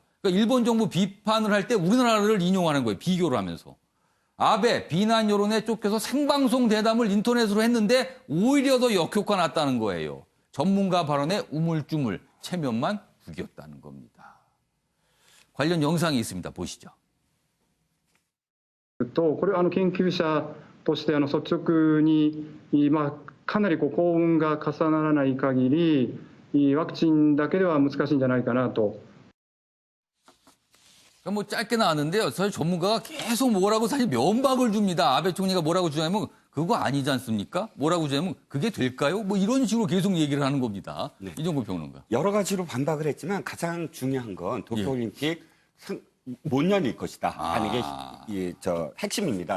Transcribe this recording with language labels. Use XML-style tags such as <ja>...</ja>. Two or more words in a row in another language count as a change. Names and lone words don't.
<ko>그러니까 일본 정부 비판을 할 때 우리나라를 인용하는 거예요. 비교를 하면서. 아베 비난 여론에 쫓겨서 생방송 대담을 인터넷으로 했는데 오히려 더 역효과 났다는 거예요. 전문가 발언에 우물쭈물 체면만 구겼다는 겁니다. 관련 영상이 있습니다. 보시죠.</ko> <ja>これ研究者として率直にかなり幸運が重ならない限りワクチンだけでは難しいんじゃないかなと。</ja> <ko>뭐 짧게 나왔는데요. 사실 전문가가 계속 뭐라고 사실 면박을 줍니다. 아베 총리가 뭐라고 주냐면 그거 아니지 않습니까? 뭐라고 주냐면 그게 될까요? 뭐 이런 식으로 계속 얘기를 하는 겁니다. 이종구 평론가. 여러 가지로 반박을 했지만 가장 중요한 건 도쿄올림픽 못 열릴 것이다 하는 게 핵심입니다.</ko>